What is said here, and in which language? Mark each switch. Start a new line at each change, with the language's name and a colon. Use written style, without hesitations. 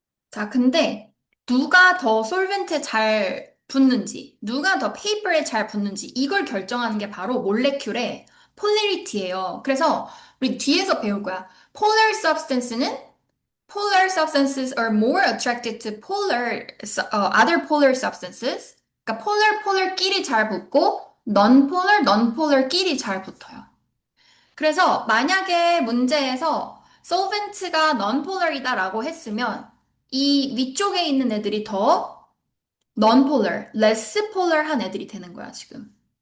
Korean: 자, 근데 누가 더 솔벤트에 잘 붙는지, 누가 더 페이퍼에 잘 붙는지 이걸 결정하는 게 바로 몰레큘의 폴리리티예요. 그래서 우리 뒤에서 배울 거야.
English: Polar substance는 polar substances are more attracted to other polar substances.
Korean: 그러니까 polar끼리 잘 붙고 non-polar끼리 잘 붙어요. 그래서 만약에 문제에서 solvent가 non-polar이다라고 했으면 이 위쪽에 있는 애들이 더 non-polar, less polar한 애들이 되는 거야, 지금.